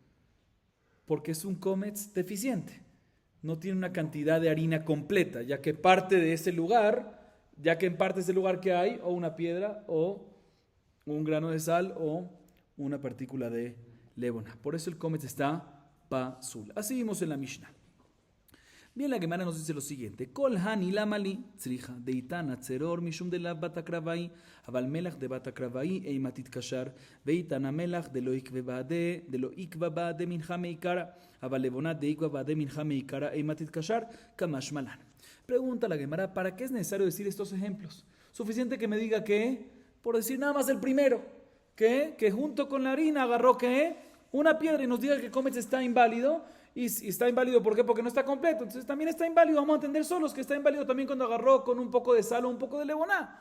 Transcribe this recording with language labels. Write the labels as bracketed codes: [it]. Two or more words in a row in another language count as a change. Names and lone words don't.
[es] Porque es un kometz deficiente, no tiene una cantidad de harina completa, ya que parte de ese lugar, que hay o una piedra o un grano de sal o una partícula de levoná. Por eso el kometz está pasul. Así vimos en la Mishnah. Bien, la Gemara nos dice lo siguiente: [arc] כל הני למה לי צריכא דאי תנא צרור משום דלא בת הקרבה היא אבל מלח דבת הקרבה היא אימא תכשר ואי תנא מלח דלא מעכבא בה מנחה מעיקרא אבל לבונה דמעכבא בה מנחה מעיקרא אימא תכשר קא משמע לן. [es] Pregunta la Gemara: ¿para qué es necesario decir estos ejemplos? Suficiente que me diga que, por decir nada más el primero, que junto con la harina agarró que una piedra y nos diga que el kometz está inválido. Y está inválido, ¿por qué? Porque no está completo. Entonces también está inválido. Vamos a entender solos que está inválido también cuando agarró con un poco de sal o un poco de levoná.